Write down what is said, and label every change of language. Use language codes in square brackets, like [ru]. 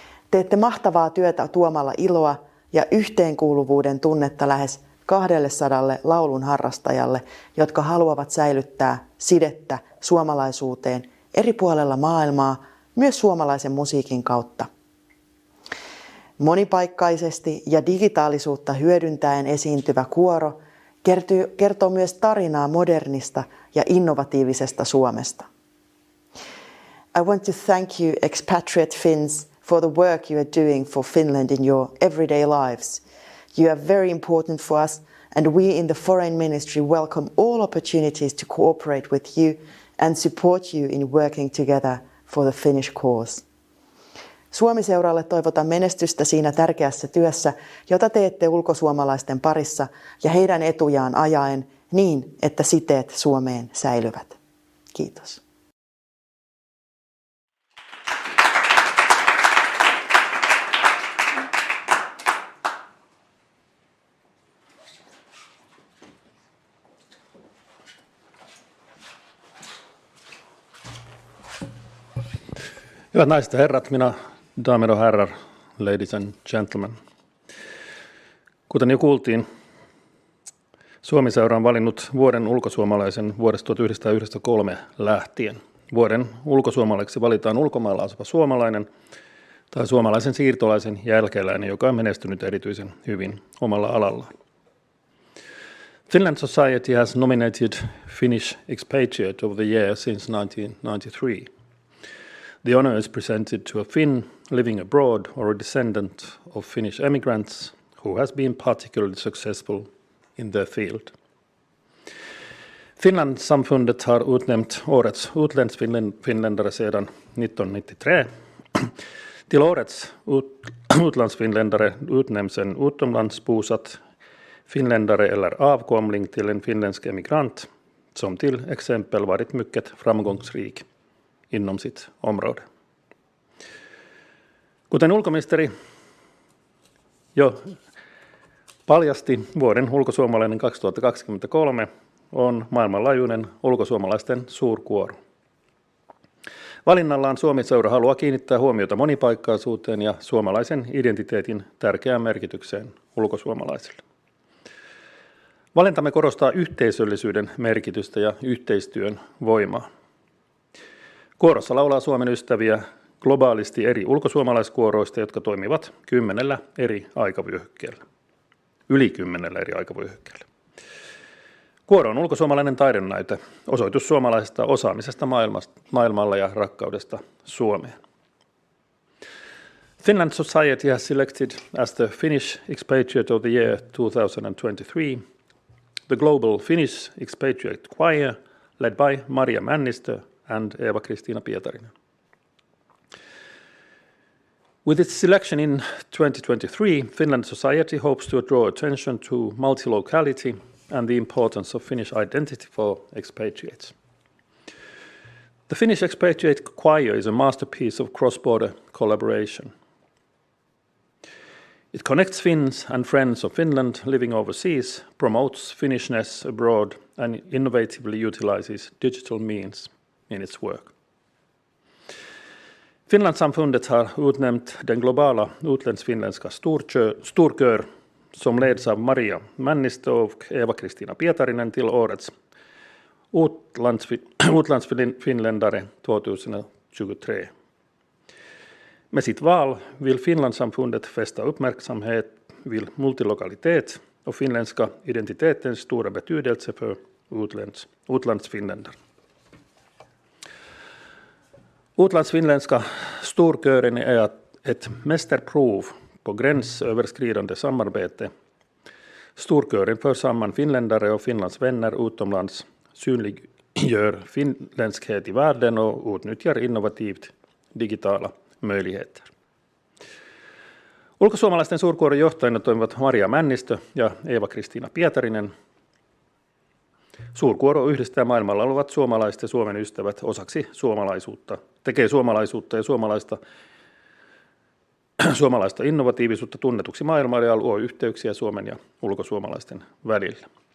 [fi] Teette mahtavaa työtä tuomalla iloa ja yhteenkuuluvuuden tunnetta lähes 200 laulun harrastajalle, jotka haluavat säilyttää sidettä suomalaisuuteen eri puolella maailmaa, myös suomalaisen musiikin kautta. Monipaikkaisesti ja digitaalisuutta hyödyntäen esiintyvä kuoro kertoo myös tarinaa modernista ja innovatiivisesta Suomesta. [en] I want to thank you, expatriate Finns, for the work you are doing for Finland in your everyday lives. You are very important for us, and we in the Foreign Ministry welcome all opportunities to cooperate with you and support you in working together for the Finnish cause. [fi] Suomi-seuralle toivotan menestystä siinä tärkeässä työssä, jota teette ulkosuomalaisten parissa ja heidän etujaan ajaen niin, että siteet Suomeen säilyvät. Kiitos. Hyvät naiset ja herrat, [sv] damer och herrar, [en] ladies and gentlemen. [fi] Kuten jo kuultiin, Suomi-seura on valinnut vuoden ulkosuomalaisen vuodesta 1993 lähtien. Vuoden ulkosuomalaiseksi valitaan ulkomailla asuva suomalainen tai suomalaisen siirtolaisen jälkeläinen, joka on menestynyt erityisen hyvin omalla alallaan. [en] Finland Society has nominated Finnish Expatriate of the Year since 1993. The honor is presented to a Finn living abroad or a descendant of Finnish emigrants who has been particularly successful in their field. [sv] Finlandssamfundet har utnämnt årets utlandsfinländare sedan 1993. Till årets utlandsfinländare utnämns en utomlandsbosatt finländare eller avkomling till en finländsk emigrant som till exempel varit mycket framgångsrik inom sitt område. [fi] Kuten ulkoministeri jo paljasti, vuoden ulkosuomalainen 2023 on maailmanlaajuinen ulkosuomalaisten suurkuoro. Valinnallaan Suomi-seura haluaa kiinnittää huomiota monipaikkaisuuteen ja suomalaisen identiteetin tärkeään merkitykseen ulkosuomalaisille. Valintamme korostaa yhteisöllisyyden merkitystä ja yhteistyön voimaa. Kuorossa laulaa Suomen ystäviä globaalisti eri ulkosuomalaiskuoroista, jotka toimivat 10 eri aikavyöhykkeellä. Yli 10 eri aikavyöhykkeellä. Kuoro on ulkosuomalainen taidenäyte, osoitus suomalaisesta osaamisesta maailmalla ja rakkaudesta Suomeen. [en] Finland Society has selected as the Finnish Expatriate of the Year 2023 the Global Finnish Expatriate Choir led by Maria Männistö and Eeva-Kristiina Pietarinen. With its selection in 2023, Finland Society hopes to draw attention to multilocality and the importance of Finnish identity for expatriates. The Finnish Expatriate Choir is a masterpiece of cross-border collaboration. It connects Finns and friends of Finland living overseas, promotes Finnishness abroad, and innovatively utilizes digital means in its work. [sv] Finlandssamfundet har utnämnt den globala utlandsfinländska storkör som leds av Maria Männistö och Eeva-Kristiina Pietarinen till årets Utlandsfinländare 2023. Med sitt val vill Finlandssamfundet fästa uppmärksamhet vid multilokalitet och finländska identitetens stora betydelse för utlandsfinländare. Utlandsfinländska storkören är ett mästerprov på gränsöverskridande samarbete. Storkören för samman finländare och Finlands vänner utomlands, synliggör finländskhet i världen och utnyttjar innovativt digitala möjligheter. [fi] Ulkosuomalaisten suurkuoron johtajina toimivat Maria Männistö ja Eeva-Kristiina Pietarinen. Suurkuoro yhdistää maailmalla olevat suomalaiset ja Suomen ystävät osaksi suomalaisuutta, tekee suomalaisuutta ja suomalaista innovatiivisuutta tunnetuksi maailmalle ja luo yhteyksiä Suomen ja ulkosuomalaisten välillä.